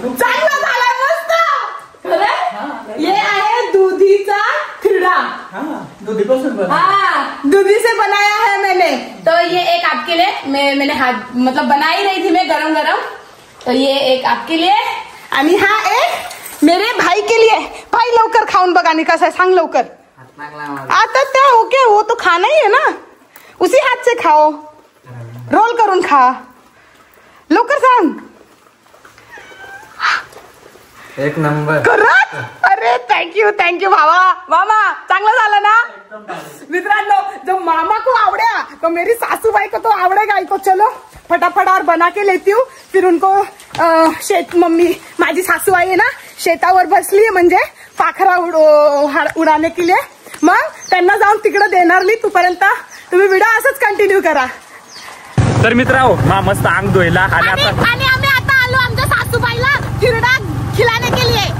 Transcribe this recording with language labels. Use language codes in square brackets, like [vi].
[mr] चांगला झालाय मस्त. खरं ये आहे दुधीचा थिरडा. दुधीपासून बनवलं. [hi] हाँ दूधी से बनाया है मैंने. तो ये एक आपके लिए, मैंने हाथ मतलब बना ही रही थी मैं गरम गरम. तो ये एक आपके लिए [mr] आणि हा एक [hi] मेरे भाई के लिए. [mr] भाई लवकर खाऊन बघा आणि कसं आहे सांग लवकर. आता त्या ओके [hi] वो तो खाना ही है ना, उसी हाथ से खाओ, [mr] रोल करून खा. लवकर सांग. एक नंबर. करत. अरे थँक्यू भावा. मामा चांगलं झालं ना. [hi] मित्रांनो जो मामा को आवड़ेगा तो मेरी सासूबाई को तो आवड़ेगा ही. तो चलो फटाफट और बना के लेती हूँ. [mr] फिर उनको शेत मम्मी माझी सासूबाई आहे ना शेतावर बसली म्हणजे पाखरा [hi] उडाने के लिए, [mr] मग त्यांना जाऊन तिकडे देणार नाही. तोपर्यंत तुम्ही व्हिडिओ असंच कंटिन्यू करा. तर मित्रांनो मस्त अंग धुयला आणि आम्ही आता आलो आमच्या सासूबाईला थिरडा [hi] खिलाने के लिए.